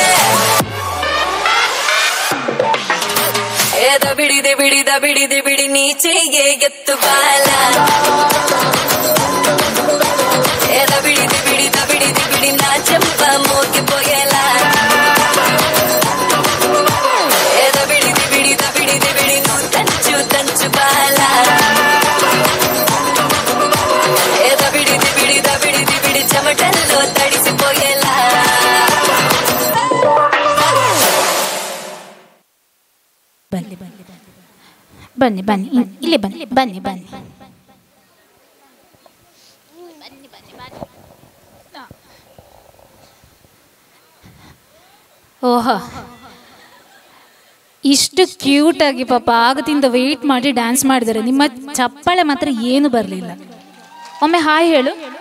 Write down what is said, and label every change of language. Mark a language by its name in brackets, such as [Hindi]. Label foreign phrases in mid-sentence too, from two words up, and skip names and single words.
[Telugu] ఏదో బిడి నీ చెయ్యే ఎత్తు బాలా ఏదో బిడి నా చెంప మోగిపోయేలా ఏదో బిడి నువ్వు తంచు బాలా ఏదో బిడి చెమటల్లో తడిసిపోయేలా [Kannada] ಬನ್ನಿ ಬನ್ನಿ ಇಲ್ಲಿ ಬನ್ನಿ ಓಹೋ ಇಷ್ಟು ಕ್ಯೂಟ್ ಆಗಿ ಪಾಪ ಆಗದಿಂದ ವೆಯ್ಟ್ ಮಾಡಿ ಡ್ಯಾನ್ಸ್ ಮಾಡಿದ್ದಾರೆ ನಿಮ್ಮ ಚಪ್ಪಾಳೆ ಮಾತ್ರ ಏನು ಬರಲಿಲ್ಲ ಒಮ್ಮೆ ಹಾಯ್ ಹೇಳು